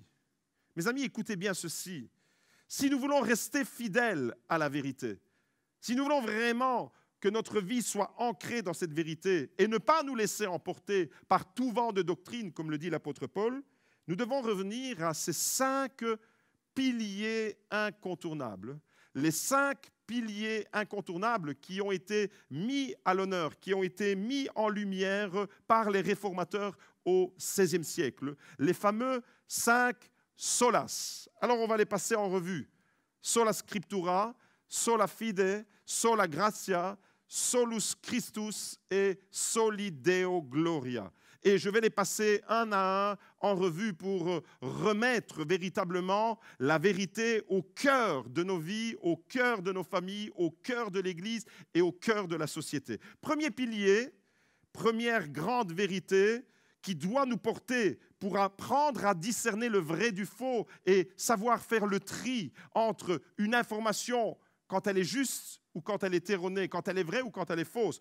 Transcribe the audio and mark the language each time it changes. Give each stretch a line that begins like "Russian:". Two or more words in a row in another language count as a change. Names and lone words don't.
French: Mes amis, écoutez bien ceci. Si nous voulons rester fidèles à la vérité, si nous voulons vraiment que notre vie soit ancrée dans cette vérité et ne pas nous laisser emporter par tout vent de doctrine, comme le dit l'apôtre Paul, nous devons revenir à ces 5 piliers incontournables. Les 5 piliers incontournables qui ont été mis à l'honneur, qui ont été mis en lumière par les réformateurs au XVIe siècle, les fameux 5 solas. Alors on va les passer en revue.
Latin: Sola scriptura, sola fide, sola gratia, solus Christus et soli Deo gloria.
French: Et je vais les passer un à un en revue pour remettre véritablement la vérité au cœur de nos vies, au cœur de nos familles, au cœur de l'Église et au cœur de la société. Premier pilier, première grande vérité qui doit nous porter pour apprendre à discerner le vrai du faux et savoir faire le tri entre une information quand elle est juste ou quand elle est erronée, quand elle est vraie ou quand elle est fausse.